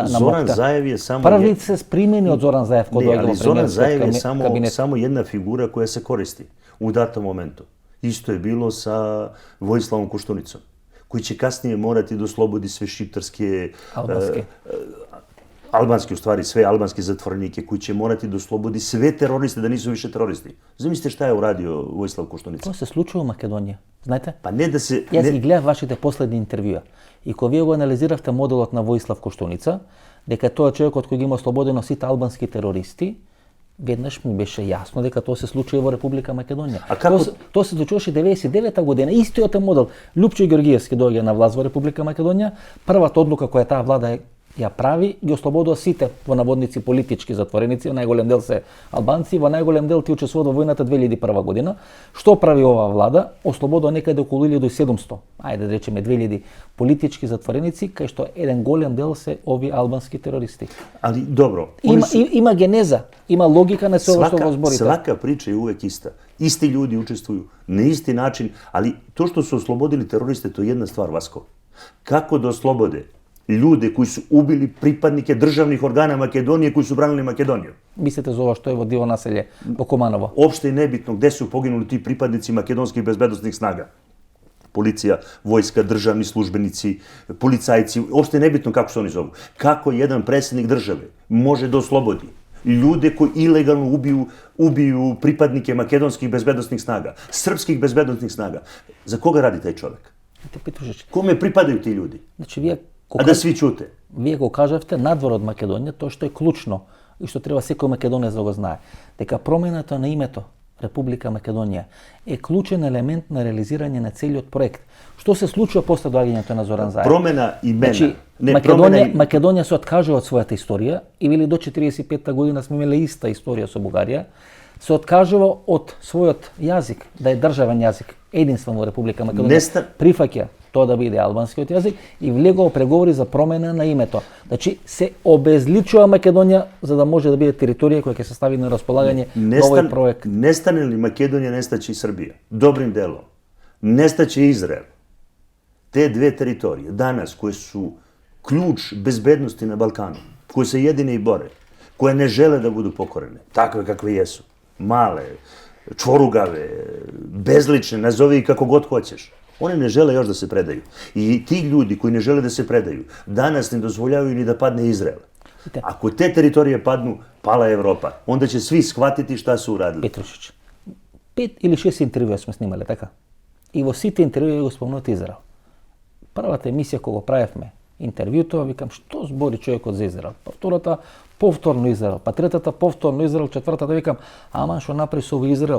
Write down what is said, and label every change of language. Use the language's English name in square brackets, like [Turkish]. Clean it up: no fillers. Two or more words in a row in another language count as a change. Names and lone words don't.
[Macedonian] Зоран МОКТА. [Serbian] Заев je samo [Macedonian] Први се примени од Зоран Заев кога дојде во [Serbian] Zoran Zaev je [Macedonian] премиерскиот кабинет. [Serbian] samo jedna figura koja se koristi u datom momentu. Isto je bilo sa Vojislavom Koštunicom, koji će kasnije morati da oslobodi sve šiptarske, albanski u stvari, sve albanske zatvorenike, koji će morati da oslobodi sve teroriste, da nisu više teroristi. Zamislite šta je uradio Vojislav Koštunica? [Macedonian] Тоа се случува во Македонија, знаете? [Serbian] Pa ne da se... [Macedonian] Јас ги гледав вашите последни интервјуа и кога вие го анализиравте моделот на Воислав Коштуница, дека тоа е човекот кој ги има ослободено сите албански терористи, веднаш ми беше јасно дека тоа се случува во Република Македонија. А како... Тоа се случуваше 99-та година, истиот е модел. Лјупчо Георгиевски доаѓа на власт во Република Македонија, првата одлука која таа влада ја прави, ги ослободува сите во наводници политички затвореници, во најголем дел се албанци, во најголем дел ти учествуваат во војната 2001 година. Што прави оваа влада? Ослободува некаде околу 1700, ајде да речеме 2000 политички затвореници, кај што еден голем дел се ови албански терористи. [Serbian] Ali dobro. [Macedonian] Има генеза, има логика на се ова што го зборите. [Serbian] Svaka priča je uvek ista. Isti ljudi učestvuju na isti način, ali to što su oslobodili teroriste, to je jedna stvar, Vasko. Kako da oslobode ljude koji su ubili pripadnike državnih organa Makedonije koji su branili Makedoniju? Mislite za ovo što je [Macedonian] во диво населје во Команово? [Serbian] Opšte je nebitno gde su poginuli ti pripadnici makedonskih bezbednostnih snaga. Policija, vojska, državni službenici, policajci, opšte je nebitno kako se oni zovu. Kako jedan predsjednik države može da oslobodi ljude koji ilegalno ubiju pripadnike makedonskih bezbednostnih snaga, srpskih bezbednostnih snaga? Za koga radi taj čovjek? Kome pripadaju ti ljudi? [Macedonian] Значи вие [Serbian] A da svi ćute? [Macedonian] Вие го кажавте надвор од Македонија, тоа што е клучно и што треба секој македонец да го знае, дека промената на името Република Македонија е клучен елемент на реализирање на целиот проект. Што се случува после доаѓањето на Зоран Заев? [Serbian] Промена имена. [Macedonian] Значи, Македонија се откажува од својата историја и вели до 45-та година сме имеле иста историја со Бугарија, се откажува од својот јазик, да е државен јазик, единствен во Република Македонија, прифаќа тоа да биде албанскиот јазик и влегува преговори за промена на името. Значи се обезличува Македонија за да може да биде територија која ќе се стави на располагање на овој проект. [Serbian] Nestane li Makedonija, nestaće i Srbija. Dobrim delom. Nestaće Izrael. Te dve teritorije danas koje su ključ bezbednosti na Balkanu, koje se jedine i bore, koje ne žele da budu pokorene, takve kakve jesu, male, čvorugave, bezlične, nazovi kako god hoćeš. One ne žele još da se predaju. I ti ljudi koji ne žele da se predaju, danas ne dozvoljavaju ni da padne Izrael. Ako te teritorije padnu, pala je Evropa. Onda će svi shvatiti šta su uradili. [Macedonian] Петрушич, 5 или 6 интервјуа сме снимале, така? И во сите интервјуи го спомнувате Израел. Првата емисија кога го правевме интервјуто, викам што збори човекот за Израел. Па втората повторно Израел, па третата повторно Израел, четвртата викам аман што направи со овој Израел.